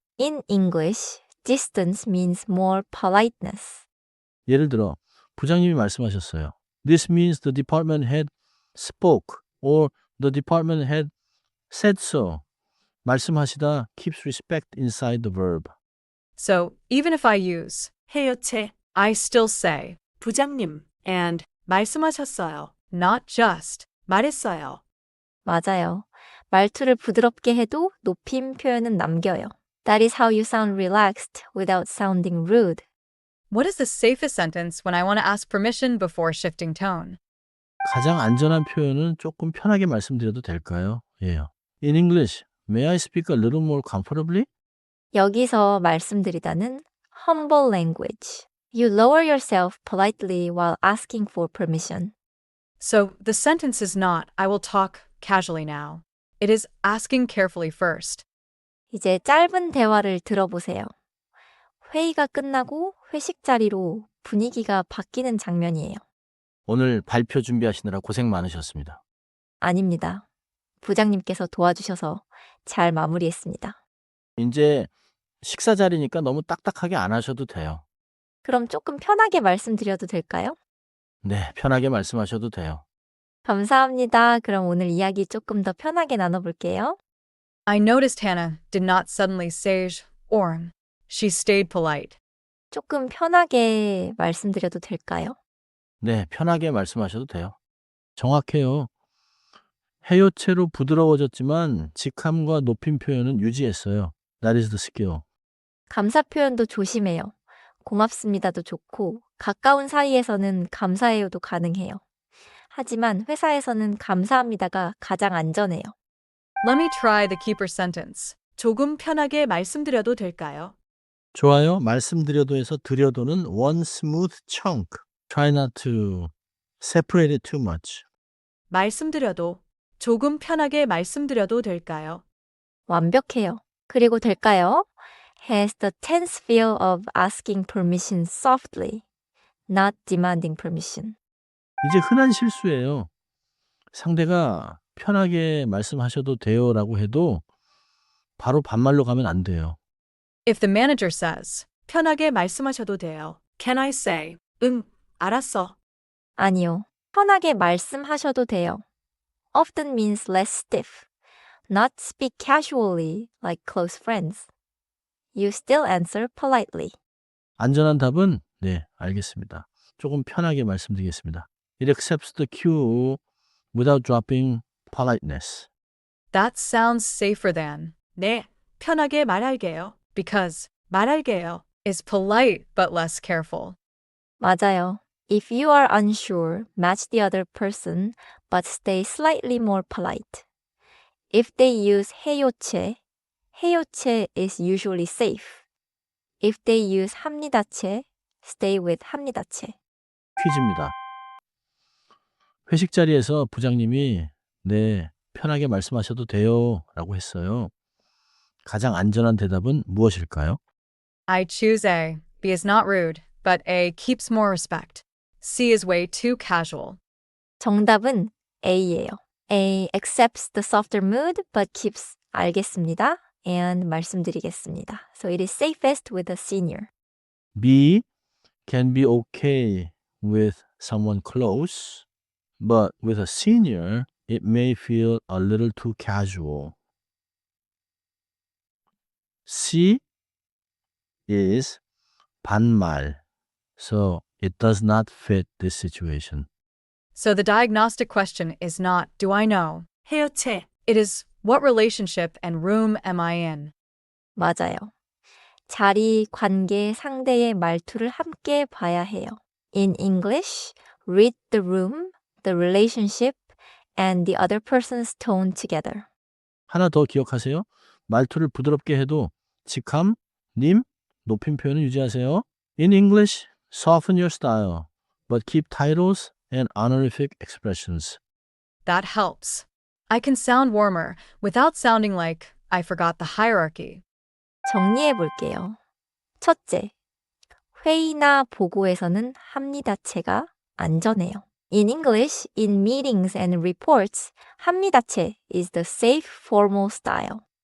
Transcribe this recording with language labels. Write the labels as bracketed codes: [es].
[en] In English, distance means more politeness. [ko] 예를 들어 부장님이 말씀하셨어요. [en] This means the department head spoke or the department head said so. 말씀하시다 keeps respect inside the verb. So, even if I use 해요체, I still say 부장님 and 말씀하셨어요, not just 말했어요. [ko] 맞아요. 말투를 부드럽게 해도 높임 표현은 남겨요. [en] That is how you sound relaxed without sounding rude. What is the safest sentence when I want to ask permission before shifting tone? [ko] 가장 안전한 표현은 조금 편하게 말씀드려도 될까요? 예요. [en] In English, may I speak a little more comfortably? [ko] 여기서 말씀드리다는 [en] humble language. You lower yourself politely while asking for permission. So, the sentence is not, I will talk casually now. It is asking carefully first. [ko] 이제 짧은 대화를 들어보세요. 회의가 끝나고 회식 자리로 분위기가 바뀌는 장면이에요. 오늘 발표 준비하시느라 고생 많으셨습니다. 아닙니다. 부장님께서 도와주셔서 잘 마무리했습니다. 이제 식사 자리니까 너무 딱딱하게 안 하셔도 돼요. 그럼 조금 편하게 말씀드려도 될까요? 네, 편하게 말씀하셔도 돼요. 감사합니다. 그럼 오늘 이야기 조금 더 편하게 나눠볼게요. [en] I noticed Hannah did not suddenly sage or she stayed polite. [ko] 조금 편하게 말씀드려도 될까요? 네, 편하게 말씀하셔도 돼요. 정확해요. 해요체로 부드러워졌지만 직함과 높임 표현은 유지했어요. [en] That is the skill. [ko] 감사 표현도 조심해요. 고맙습니다도 좋고 가까운 사이에서는 감사해요도 가능해요. 하지만 회사에서는 감사합니다가 가장 안전해요. [en] Let me try the keeper sentence. [ko] 조금 편하게 말씀드려도 될까요? 좋아요. 말씀드려도에서 드려도는 [en] one smooth chunk. Try not to separate it too much. [ko] 말씀드려도 조금 편하게 말씀드려도 될까요? 완벽해요. 그리고 될까요? [en] Has the tense feel of asking permission softly, not demanding permission. [ko] 이제 흔한 실수예요. 상대가 편하게 말씀하셔도 돼요라고 해도 바로 반말로 가면 안 돼요. [en] If the manager says, [ko] 편하게 말씀하셔도 돼요. [en] Can I say, [ko] 알았어. 아니요. 편하게 말씀하셔도 돼요. [en] Often means less stiff. Not speak casually like close friends. You still answer politely. [ko] 안전한 답은 네, 알겠습니다. 조금 편하게 말씀드리겠습니다. [en] It accepts the cue without dropping politeness. That sounds safer than. [ko] 네, 편하게 말할게요. [en] Because 말할게요 is polite but less careful. [ko] 맞아요. [en] If you are unsure, match the other person, but stay slightly more polite. If they use 해요체, 해요체 is usually safe. If they use 합니다체, stay with 합니다체. [ko] 퀴즈입니다. 회식 자리에서 부장님이 네, 편하게 말씀하셔도 돼요 라고 했어요. 가장 안전한 대답은 무엇일까요? [en] I choose A. B is not rude, but A keeps more respect. C is way too casual. [ko] 정답은 A예요. [en] A accepts the softer mood but keeps 알겠습니다 and 말씀드리겠습니다. So it is safest with a senior. B can be okay with someone close, but with a senior, it may feel a little too casual. C is 반말, so it does not fit this situation. So the diagnostic question is not, do I know? [ko] 해요체. [en] It is, what relationship and room am I in? [ko] 맞아요. 자리, 관계, 상대의 말투를 함께 봐야 해요. [en] In English, read the room, the relationship, and the other person's tone together. [ko] 하나 더 기억하세요. 말투를 부드럽게 해도 직함, 님, 높임 표현을 유지하세요. [en] In English, soften your style, but keep titles and honorific expressions. That helps. I can sound warmer without sounding like I forgot the hierarchy. [ko] 정리해 볼게요. 첫째, 회의나 보고에서는 합니다체가 안전해요. [en] In English, in meetings and reports, 합니다체 is the safe formal style.